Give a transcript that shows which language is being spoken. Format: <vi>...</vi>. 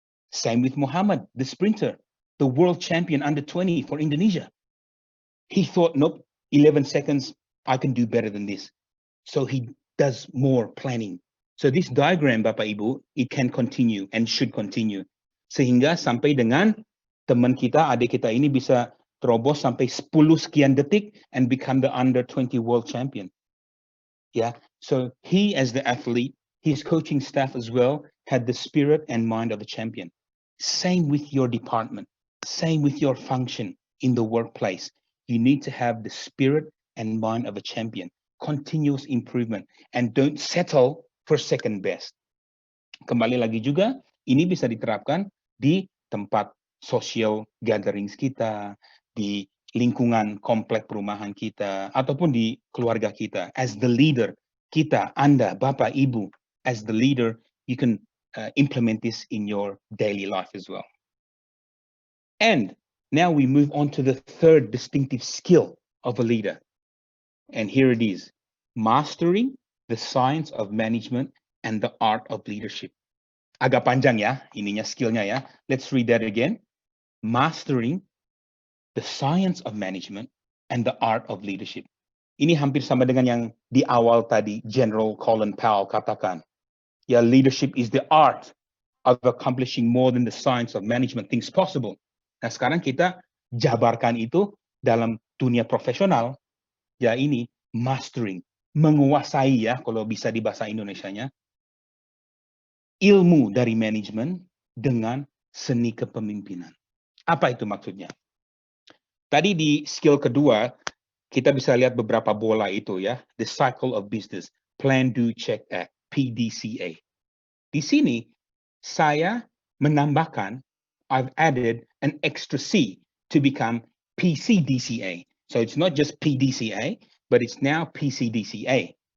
<en>Same with Muhammad, the sprinter, the world champion under 20 for Indonesia. He thought, nope, 11 seconds, I can do better than this. So he does more planning. So this diagram, Bapak Ibu, it can continue and should continue.</en> <id>Sehingga sampai dengan teman kita, adik kita ini bisa terobos sampai 10 sekian detik</id> <en>and become the under 20 world champion. Yeah, so he as the athlete, his coaching staff as well, had the spirit and mind of a champion. Same with your department, same with your function in the workplace. You need to have the spirit and mind of a champion, continuous improvement, and don't settle for second best.</en> <id>Kembali lagi juga, ini bisa diterapkan di tempat social gatherings kita, di lingkungan komplek perumahan kita, ataupun di keluarga kita.</id> <en>As the leader,</en> <id>kita, Anda, Bapak, Ibu,</id> <en>as the leader, you can implement this in your daily life as well. And now we move on to the third distinctive skill of a leader. And here it is, mastering the science of management and the art of leadership.</en> <id>Agak panjang ya, ininya skillnya ya.</id> <en>Let's read that again. Mastering the science of management and the art of leadership.</en> <id>Ini hampir sama dengan yang di awal tadi General Colin Powell katakan.</id> <en>Ya, leadership is the art of accomplishing more than the science of management things possible.</en> <id>Nah, sekarang kita jabarkan itu dalam dunia profesional. Ya, ini mastering, menguasai ya, kalau bisa di bahasa Indonesianya, ilmu dari manajemen dengan seni kepemimpinan. Apa itu maksudnya? Tadi di skill kedua, kita bisa lihat beberapa bola itu ya.</id> <en>The cycle of business, plan, do, check, act, PDCA.</en> <id>Di sini, saya menambahkan,</id> <en>I've added an extra C to become PCDCA. So it's not just PDCA, but it's now PCDCA.</en>